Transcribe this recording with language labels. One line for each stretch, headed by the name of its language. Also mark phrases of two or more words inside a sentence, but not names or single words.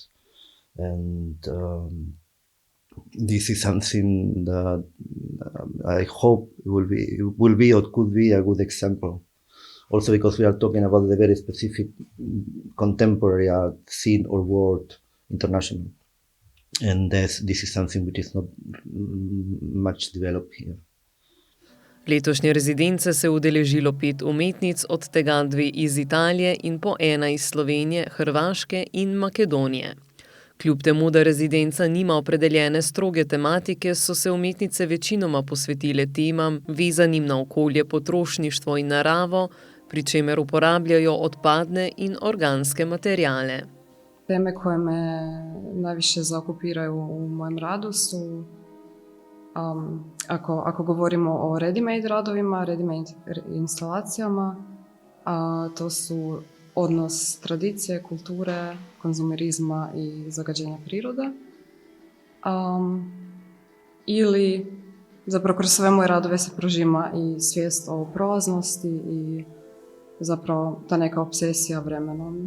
English: And this is something that I hope will be or could be a good example. Also because we are talking about the very specific contemporary art scene or world international. And this is something which is not much developed here.
Slovenian: Letošnje rezidence se je udeležilo 5 umetnic, od tega 2 iz Italije in po 1 iz Slovenije, Hrvaške in Makedonije. Kljub temu, da rezidenca nima opredeljene stroge tematike, so se umetnice večinoma posvetile temam, vezanim na okolje, potrošništvo in naravo, pri čemer uporabljajo odpadne in organske materijale.
Croatian: Teme koje me najviše zaokupiraju u mojem radu su, ako govorimo o ready-made radovima, ready-made instalacijama, to su odnos tradicije, kulture, konzumerizma i zagađenja prirode. Ili zapravo kroz sve moje radove se prožima i svijest o prolaznosti i zapravo ta neka obsesija vremenom.